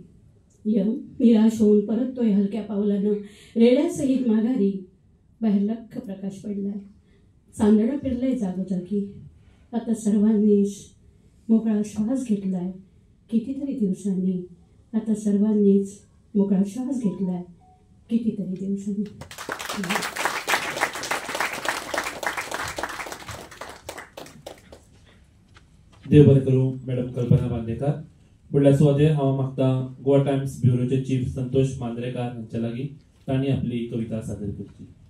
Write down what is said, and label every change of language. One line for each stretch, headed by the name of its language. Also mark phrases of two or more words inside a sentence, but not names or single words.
Marathi: यम निराश होऊन परततोय हलक्या पावलानं रेड्यासहित माघारी. बाहेर लख्ख प्रकाश पडलाय, चांदणं फिरलंय जागोजागी. आता सर्वांनीच मोकळा श्वास घेतलाय कितीतरी दिवसांनी. आता सर्वांनीच मोकळा श्वास घेतलाय कितीतरी दिवसांनी.
Konkani: देव बरें करूं मॅडम कल्पना बांदेकार. फुडल्या सुवातेर हांव मागता गोवा टायम्स ब्युरोचे चीफ संतोष मांद्रेकार हांच्या लागीं तांणी आपली कविता सादर करची.